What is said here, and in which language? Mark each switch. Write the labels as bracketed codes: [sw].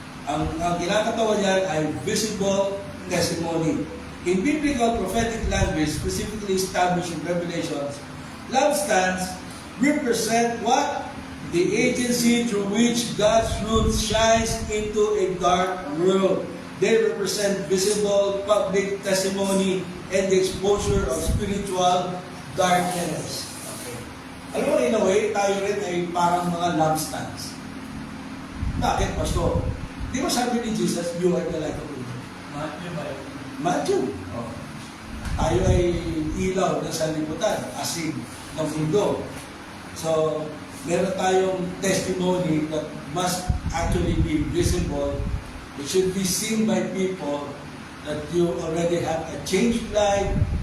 [tl] Ang kinakatawa niyan ay visible testimony. [en] In biblical prophetic language, specifically established in Revelations, lampstands represent what? The agency through which God's truth shines into a dark world. They represent visible public testimony and the exposure of spiritual darkness. Okay. [tl] Alam mo, in a way, tayo rin ay parang mga lampstands. Bakit, Pastor? [en] Di ba sabi ni Jesus, you are the light of the world? Matthew. Oh. [tl] Tayo ay ilaw na sanlibutan, asin ng mundo. [en] So, meron tayong testimony that must actually be visible. It should be seen by people that you already have a changed life.